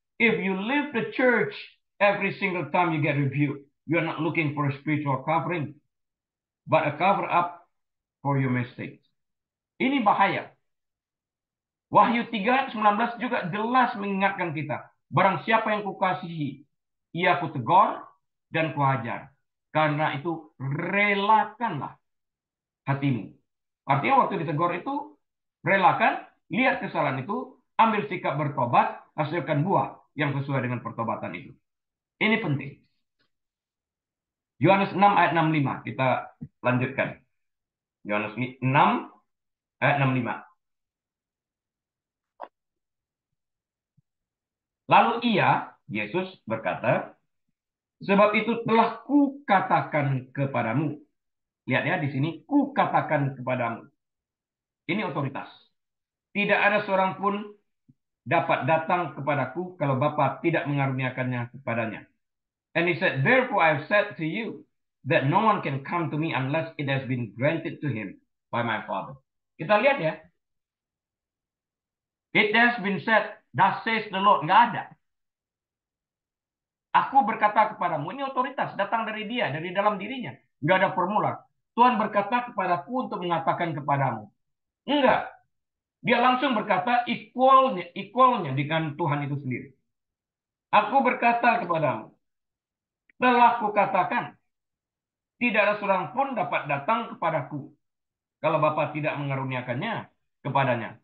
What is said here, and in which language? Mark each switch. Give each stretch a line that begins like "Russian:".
English: If you leave the church every single time you get rebuked, you are not looking for a spiritual covering, but a cover up for your mistakes.
Indonesian: Ini bahaya. Wahyu 3:19 juga jelas mengingatkan kita Barang siapa yang kukasihi, ia kutegur dan kuajar. Karena itu relakanlah hatimu. Artinya waktu ditegur itu relakan, lihat kesalahan itu, ambil sikap bertobat, hasilkan buah yang sesuai dengan pertobatan itu. Ini penting. Yohanes 6 ayat 65. Kita lanjutkan. Yohanes 6 ayat 65. Lalu Yesus berkata, sebab itu telah kukatakan kepadamu. Lihat ya di sini, kukatakan kepadamu. Ini otoritas. Tidak ada seorang pun dapat datang kepadaku kalau Bapa tidak mengaruniakannya kepadanya.
English: And he said, therefore I have said to you that no one can come to me unless it has been granted to him by my Father.
Indonesian: Kita lihat ya.
English: It has been said, thus says the Lord.
Indonesian: Nggak ada. Aku berkata kepadamu, ini otoritas, datang dari dia, dari dalam dirinya. Nggak ada formula. Tuhan berkata kepadaku untuk mengatakan kepadamu. Enggak. Dia langsung berkata equalnya dengan Tuhan itu sendiri. Aku berkata kepadamu, telah kukatakan, tidak ada seorang pun dapat datang kepadaku kalau Bapa tidak mengaruniakannya kepadanya.